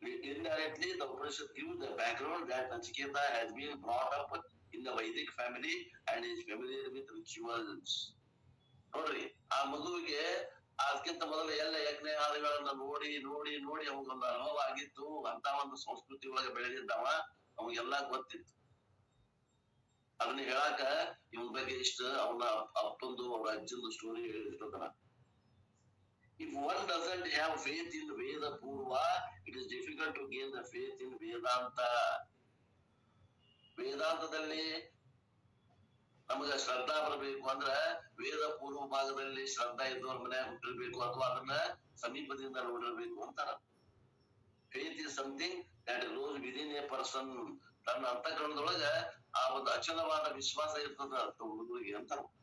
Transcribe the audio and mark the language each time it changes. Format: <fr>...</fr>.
<en>Indirectly, the Upanishad gives the background that Nachiketa has been brought up in the Vedic family and is familiar with rituals.</en> <kn>ನೋಡ್ರಿ, ಆ ಮಗುವಿಗೆ ಅದಕ್ಕಿಂತ ಮೊದಲು ಎಲ್ಲ ಯಜ್ಞ ಆದಿಗಳನ್ನ ನೋಡಿ ನೋಡಿ ನೋಡಿ ಅವಾಗೊಂದು ಅನುಭವ ಆಗಿತ್ತು. ಅಂತ ಒಂದು ಸಂಸ್ಕೃತಿ ಒಳಗೆ ಬೆಳೆದಿದ್ದವ, ಅವಾಗೆಲ್ಲ ಗೊತ್ತಿತ್ತು. ಅದನ್ನ ಹೇಳಾಕ ಇವನ್ ಬಗ್ಗೆ ಇಷ್ಟ ಅವನ ಅಪ್ಪಂದು ಅವ್ರ ಅಜ್ಜಂದು story ಹೇಳಿರ್ತಾನ.</kn> <en>If one doesn't have faith in Veda Purva, it is difficult to gain the faith in Vedanta.</en> <kn>ವೇದಾಂತದಲ್ಲಿ ನಮಗ ಶ್ರದ್ಧಾ ಬರಬೇಕು ಅಂದ್ರ ವೇದ ಪೂರ್ವ ಭಾಗದಲ್ಲಿ ಶ್ರದ್ಧಾ ಇದ್ದವ್ರ ಮನ್ಯಾಗ ಹುಟ್ಟಿರ್ಬೇಕು ಅಥವಾ ಅದನ್ನ ಸಮೀಪದಿಂದ ನೋಡಿರ್ಬೇಕು ಅಂತಾರ.</kn> <en>Faith is something that grows within a person.</en> <kn>ತನ್ನ ಅಂತಃಕರಣದೊಳಗ ಆ ಒಂದು ಅಚಲವಾದ ವಿಶ್ವಾಸ ಇರ್ತದ ಹುಡುಗರಿಗೆ ಅಂತಾರ.</kn>